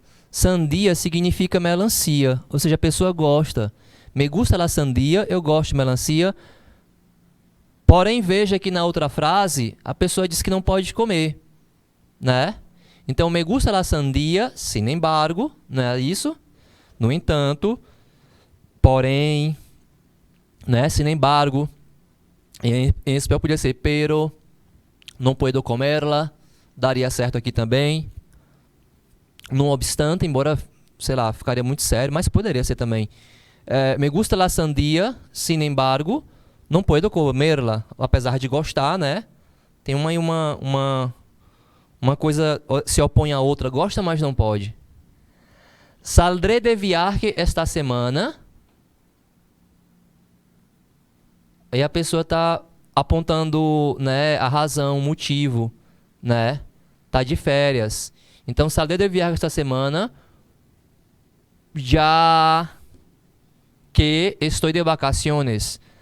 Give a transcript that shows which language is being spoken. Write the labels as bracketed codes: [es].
[pt] Sandia significa melancia, ou seja, a pessoa gosta. [es] Me gusta la sandia, [pt] eu gosto de melancia. Porém, veja que na outra frase, a pessoa diz que não pode comer, né? [es] Então, me gusta la sandia, sin embargo, [pt] não é isso? No entanto, porém, né? [es] Sin embargo, [pt] em espanhol podia ser pero, [es] não puedo comerla, [pt] daria certo aqui também. Não obstante, embora, sei lá, ficaria muito sério, mas poderia ser também. [es] Me gusta la sandia, sin embargo, não puedo comerla, [pt] apesar de gostar, né? Tem uma coisa se opõe à outra, gosta, mas não pode. [es] Saldré de viaje esta semana. [pt] Aí a pessoa está apontando, né, a razão, o motivo, né? Tá de férias. Então, [es] saldré de viaje esta semana, [pt] já que estou [es] de vacaciones.